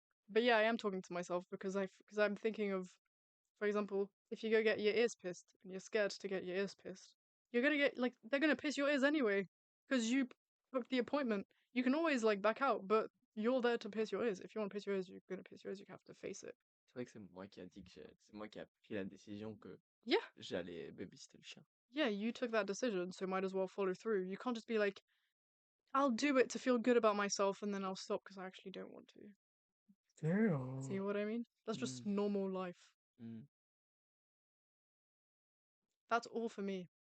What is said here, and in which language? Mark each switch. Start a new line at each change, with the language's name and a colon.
English: But yeah, I am talking to myself because I'm thinking of, for example, if you go get your ears pierced and you're scared to get your ears pierced, you're gonna get like they're gonna pierce your ears anyway because you booked the appointment. You can always like back out, but you're there to pierce your ears. If you want to pierce your ears, you're gonna pierce your ears. You have to face it.
French: C'est vrai que c'est moi qui a dit que c'est moi qui a pris la décision que
English: Yeah,
French: j'allais babysitter le chien.
English: yeah, you took that decision, so might as well follow through. You can't just be like, I'll do it to feel good about myself and then I'll stop because I actually don't want to. See what I mean? That's just normal life. Mm. That's all for me.